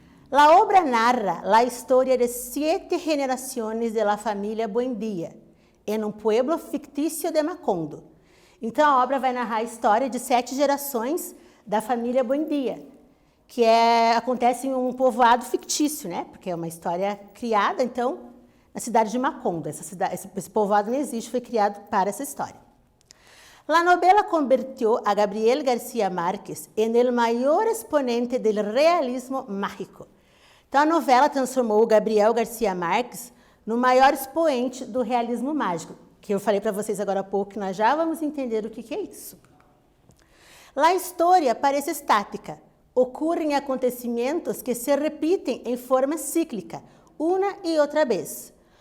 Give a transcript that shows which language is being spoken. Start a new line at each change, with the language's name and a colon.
Portuguese: A obra narra a história de 7 gerações da família Buendía, em um pueblo fictício de Macondo. Então, a obra vai narrar a história de 7 gerações da família Buendía, que acontece em um povoado fictício, né? Porque é uma história criada, então, na cidade de Macondo. Esse povoado não existe, foi criado para essa história.
Spanish: A novela convirtió a Gabriel García Márquez en el maior exponente del realismo mágico.
Portuguese: Então, a novela transformou o Gabriel García Márquez no maior expoente do realismo mágico, que eu falei para vocês agora há pouco, que nós já vamos entender o que é isso. A história parece estática. Ocorrem acontecimentos que se repetem em forma cíclica, uma e outra vez.